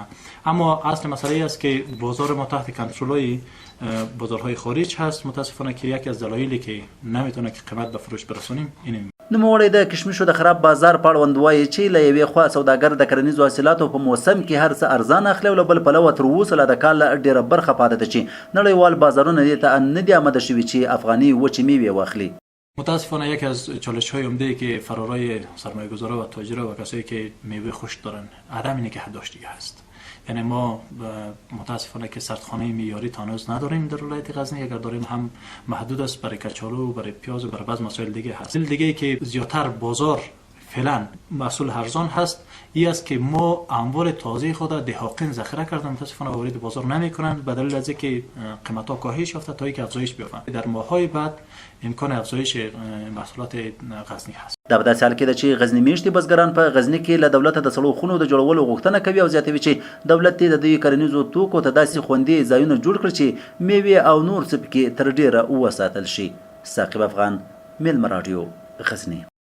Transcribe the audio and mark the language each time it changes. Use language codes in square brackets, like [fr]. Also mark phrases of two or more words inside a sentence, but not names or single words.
[fa] اما اصل مسئله است که بازار ما تحت کنترل بازارهای خارج هست. متاسفانه که یکی از دلایلی که نمیتونه که قیمت به فروش برسونیم اینه. [ps] نوموړی د کشمشو د خراب بازار په اړوند وایي چې له یوې خوا سوداګر د کرنیزو حاصلاتو په موسم کې هر څه ارزان اخلي او له بل پلوه تر اوسه لا د کال ډېره برخه پاتې ده چې نړیوال بازارونه دې ته نه دي آماده شوي چې افغاني وچې میوې واخلي. [fa] متاسفانه یکی از چالش های عمده که فرارای سرمایه‌گذارا و تاجرا و کسایی که میوه خشک دارن عدم نگهداشتی هست. یعنی ما متاسفانه که سردخانه معیاری هنوز نداریم در ولایت غزنی، اگر داریم هم محدود است برای کچالو، برای پیاز و برای بعض مسائل دیگه هست. دیگه که زیادتر بازار فعلا محصول ارزان هست این است که ما اموال تازه خود دهاقین ذخیره کردن متاسفانه وارد بازار نمیکنند به دلیل از اینکه قیمت‌ها کاهش یافته تا اینکه افزایش بیافته. در ماه‌های بعد امکان افزایش محصولات غزنی هست. [ps] دا په داسې حال کې ده چې غزني میشتي بزګران په غزني کې له دولته د سړو خونو د جوړولو غوښتنه کوي او زیاتوي چې دولت د دوی کرنیزو توکو ته داسې خوندي ځایونه جوړ کړي چې میوې او نور څه پکې تر ډیره وساتل شي. ثاقب افغان، میلمه راډیو، غزني.